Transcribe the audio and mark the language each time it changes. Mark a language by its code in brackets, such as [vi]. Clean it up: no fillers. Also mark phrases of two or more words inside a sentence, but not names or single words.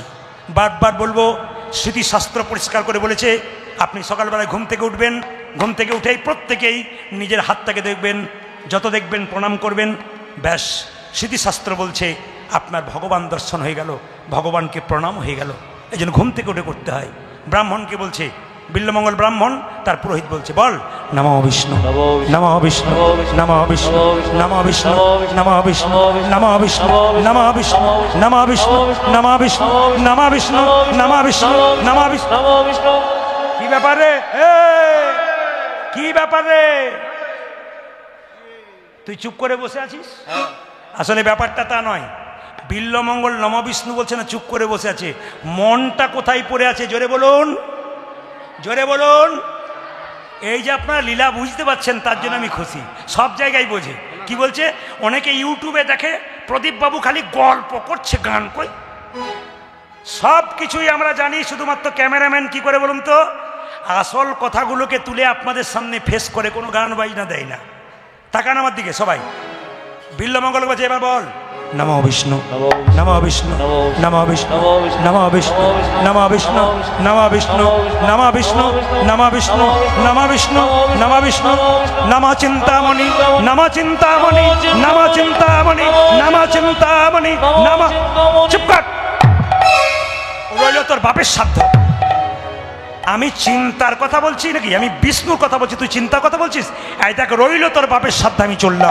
[bn] বারবার বলবো, স্মৃতিশাস্ত্র পরিষ্কার করে বলেছে, আপনি সকালবেলায় ঘুম থেকে উঠবেন, ঘুম থেকে উঠেই প্রত্যেকেই নিজের হাতটাকে দেখবেন, যত দেখবেন প্রণাম করবেন, ব্যাস স্মৃতিশাস্ত্র বলছে আপনার ভগবান দর্শন হয়ে গেল, ভগবানকে প্রণাম হয়ে গেল। এই জন্য ঘুম থেকে উঠে করতে হয়। ব্রাহ্মণকে বলছে, বিল্লমঙ্গল ব্রাহ্মণ, তার পুরোহিত বলছে, বল নমঃ বিষ্ণু, নমঃ বিষ্ণু, নমঃ বিষ্ণু, নমঃ বিষ্ণু, নমঃ বিষ্ণু, নমঃ বিষ্ণু, নমঃ বিষ্ণু, নমঃ বিষ্ণু, নমঃ বিষ্ণু, নমঃ বিষ্ণু, নমঃ বিষ্ণু, নমঃ বিষ্ণু। নমো বিষ্ণু। কি ব্যাপার রে? কি ব্যাপার রে? তুই চুপ করে বসে আছিস? আসলে ব্যাপারটা তা নয়। বিল্লমঙ্গল নম বিষ্ণু বলছে না, চুপ করে বসে আছে। মনটা কোথায় পড়ে আছে? জোরে বলুন, জোরে বলুন। এই যে আপনারা লীলা বুঝতে পারছেন, তার জন্য আমি খুশি। সব জায়গায় বোঝে। কি বলছে? অনেকে ইউটিউবে দেখে প্রদীপ বাবু খালি গল্প করছে, গান কই। সব কিছুই আমরা জানি, শুধুমাত্র ক্যামেরাম্যান কি করে বলুন তো আসল কথাগুলোকে তুলে আপনাদের সামনে ফেস করে, কোনো গান বাজনা দেয় না। তাকান আমার দিকে সবাই। বিল্লমঙ্গল বলছে, এবার বল নমঃ বিষ্ণু, নমঃ বিষ্ণু, নমঃ বিষ্ণু, নমঃ বিষ্ণু, নমঃ বিষ্ণু, নমঃ বিষ্ণু, নমঃ বিষ্ণু, নমঃ বিষ্ণু, নমঃ বিষ্ণু, নমঃ বিষ্ণু, নমঃ চিন্তামণি, নমঃ চিন্তামণি, নমঃ চিন্তামণি, নমঃ চিন্তামণি, নমঃ। চুপ কর, রইল তোর বাপের সাধ্য। আমি চিন্তার কথা বলছি নাকি? আমি বিষ্ণুর কথা বলছি, তুই চিন্তার কথা বলছিস? এই দেখ, রইল তোর বাপের সাধ্য, আমি চললাম।